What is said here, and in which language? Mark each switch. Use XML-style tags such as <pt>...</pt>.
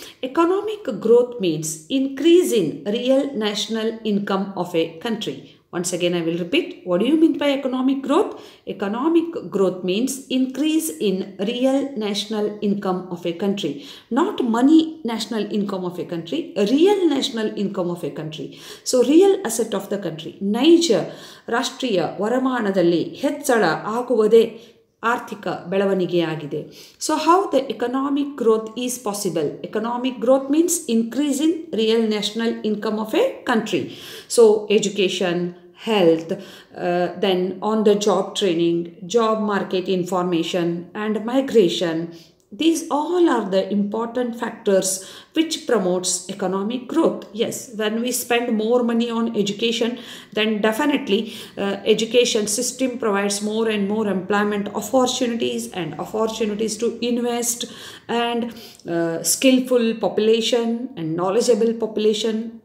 <en>Economic growth means increase in real national income of a country. Once again, I will repeat. What do you mean by economic growth? Economic growth means increase in real national income of a country. Not money national income of a country, real national income of a country. So, real asset of the country.</en> <kn>ನೈಜ ರಾಷ್ಟ್ರೀಯ ವರಮಾನದಲ್ಲಿ ಹೆಚ್ಚಳ ಆಗುವುದೇ ಆರ್ಥಿಕ ಬೆಳವಣಿಗೆಯಾಗಿದೆ.</kn> <en>So how the economic growth is possible? Economic growth means increase in real national income of a country. So education, health, then on the job training, job market information and migration. These all are the important factors which promotes economic growth. Yes, when we spend more money on education, then definitely education system provides more and more employment opportunities and opportunities to invest, and skillful population and knowledgeable population.</en>